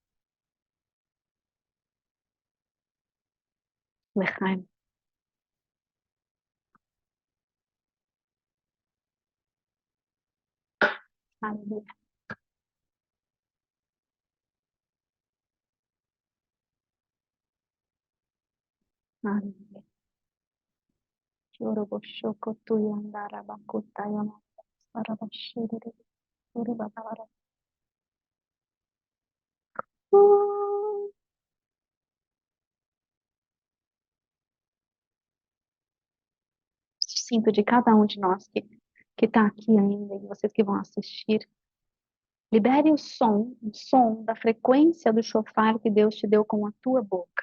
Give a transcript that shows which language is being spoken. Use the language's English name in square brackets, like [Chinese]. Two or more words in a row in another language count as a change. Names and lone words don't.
[Portuguese] Lechaim. Aleluia. Aleluia. Choroboshoko tuyandara bakutayama sarabashirere urubabara. Sinto de cada um de nós que está aqui ainda, e vocês que vão assistir, libere o som da frequência do chofar que Deus te deu com a tua boca.